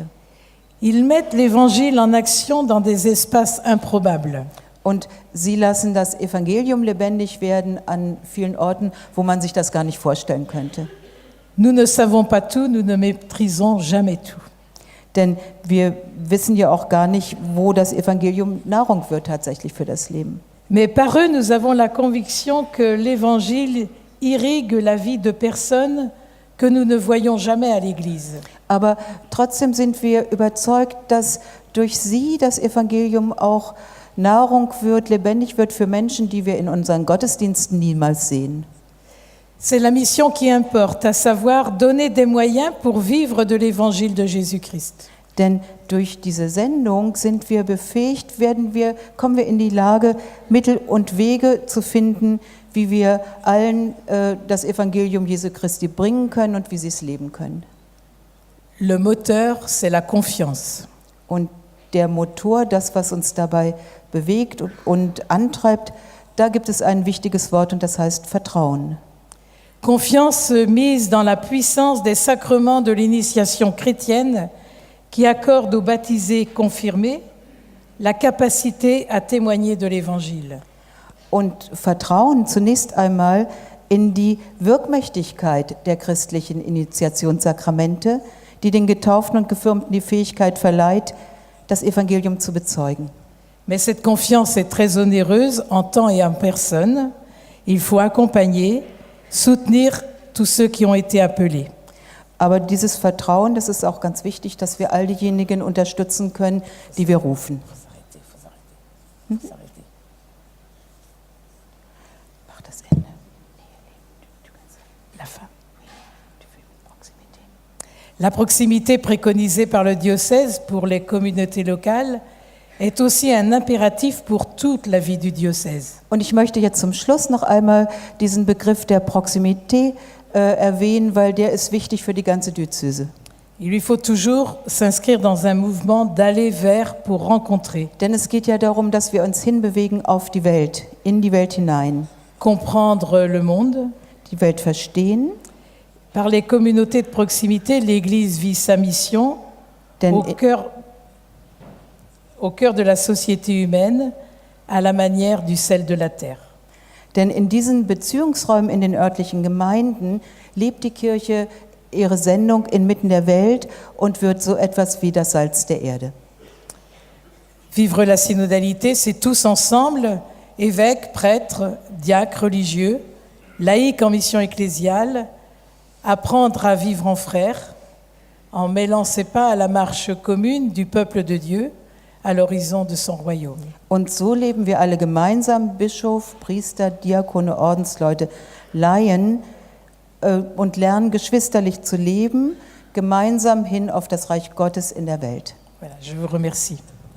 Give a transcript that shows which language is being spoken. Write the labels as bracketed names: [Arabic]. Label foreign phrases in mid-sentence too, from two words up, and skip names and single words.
[French] Ils mettent l'Évangile en action dans des espaces improbables. [German] Und sie lassen das Evangelium lebendig werden an vielen Orten, wo man sich das gar nicht vorstellen könnte. [French] Nous ne savons pas tout, nous ne maîtrisons jamais tout. [German] Denn wir wissen ja auch gar nicht, wo das Evangelium Nahrung wird tatsächlich für das Leben. [French] Mais par eux, nous avons la conviction que l'Évangile irrigue la vie de personnes que nous ne voyons jamais à l'Église. [German] Aber trotzdem sind wir überzeugt, dass durch sie das Evangelium auch Nahrung wird, lebendig wird für Menschen, die wir in unseren Gottesdiensten niemals sehen. [French] C'est la mission qui importe, à savoir donner des moyens pour vivre de l'Évangile de Jésus-Christ. [German] Denn durch diese Sendung sind wir befähigt, kommen wir in die Lage, Mittel und Wege zu finden, wie wir allen das Evangelium Jesu Christi bringen können und wie sie es leben können. [French] Le moteur, c'est la confiance. [German] Und der Motor, das, was uns dabei bewegt und antreibt, da gibt es ein wichtiges Wort und das heißt Vertrauen. [French] Confiance mise dans la puissance des sacrements de l'initiation chrétienne qui accorde aux baptisés confirmés la capacité à témoigner de l'Évangile. [German] Und Vertrauen zunächst einmal in die Wirkmächtigkeit der christlichen Initiationssakramente, die den Getauften und Gefirmten die Fähigkeit verleiht, das Evangelium zu bezeugen. [French] Mais cette confiance est très onéreuse en temps et en personne. Il faut accompagner, soutenir tous ceux qui ont été appelés. [German] Aber dieses Vertrauen, das ist auch ganz wichtig, dass wir all diejenigen unterstützen können, die wir rufen. Mach das Ende. [French] La fin. La proximité préconisée par le diocèse pour les communautés locales est aussi un impératif pour toute la vie du diocèse. [German] Und ich möchte jetzt zum Schluss noch einmal diesen Begriff der Proximität erwähnen, weil der ist wichtig für die ganze Diözese. [French] Il lui faut toujours s'inscrire dans un mouvement d'aller vers pour rencontrer, [German] Denn es geht ja darum, dass wir uns hinbewegen auf die Welt, in die Welt hinein, [French] comprendre le monde. [German] die Welt verstehen. [French] Par les communautés de proximité, l'Église vit sa mission [German] Denn [French] au cœur de la société humaine, à la manière du sel de la terre. [German] Denn in diesen Beziehungsräumen in den örtlichen Gemeinden lebt die Kirche ihre Sendung inmitten der Welt und wird so etwas wie das Salz der Erde. [French] Vivre la synodalité, c'est tous ensemble, évêques, prêtres, diacres, religieux, laïcs en mission ecclésiale, apprendre à vivre en frères, en mêlant ses pas à la marche commune du peuple de Dieu à l'horizon de son royaume. [German] Und so leben wir alle gemeinsam, Bischof, Priester, Diakone, Ordensleute, Laien, und lernen geschwisterlich zu leben, gemeinsam hin auf das Reich Gottes in der Welt. [French] Voilà, je vous remercie.